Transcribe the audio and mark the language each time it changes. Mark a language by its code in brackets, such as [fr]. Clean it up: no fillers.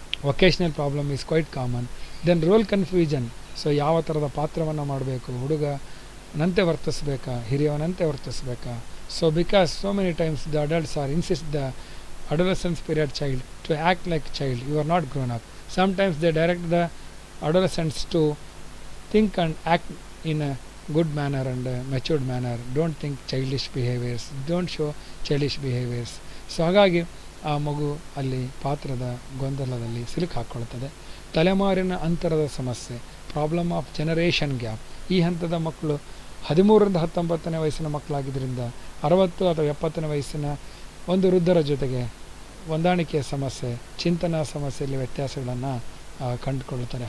[en] Vocational problem is quite common. Then role confusion. So [kn] ಯಾವ ಥರದ ಪಾತ್ರವನ್ನು ಮಾಡಬೇಕು, ಹುಡುಗನಂತೆ ವರ್ತಿಸ್ಬೇಕಾ, ಹಿರಿಯವನಂತೆ ವರ್ತಿಸ್ಬೇಕಾ. [en] So because so many times the adults are insist the adolescence period child to act like child. You are not grown up. Sometimes they direct the adolescents to think and act in a good manner and a matured manner. Don't think childish behaviors. Don't show childish behaviors. [kn] So ಹಾಗಾಗಿ ಆ ಮಗು ಅಲ್ಲಿ ಪಾತ್ರದ ಗೊಂದಲದಲ್ಲಿ ಸಿಲುಕು ಹಾಕ್ಕೊಳ್ತದೆ. ತಲೆಮಾರಿನ ಅಂತರದ ಸಮಸ್ಯೆ, [en] Problem of generation gap. [kn] ಈ ಹಂತದ ಮಕ್ಕಳು 13ರಿಂದ 19ನೇ ವಯಸ್ಸಿನ ಮಕ್ಕಳಾಗಿದ್ದರಿಂದ 60 ಅಥವಾ 70ನೇ ವಯಸ್ಸಿನ ಒಂದು ವೃದ್ಧರ ಜೊತೆಗೆ ಹೊಂದಾಣಿಕೆಯ ಸಮಸ್ಯೆ, ಚಿಂತನಾ ಸಮಸ್ಯೆಯಲ್ಲಿ ವ್ಯತ್ಯಾಸಗಳನ್ನು ಕಂಡುಕೊಳ್ಳುತ್ತಾರೆ.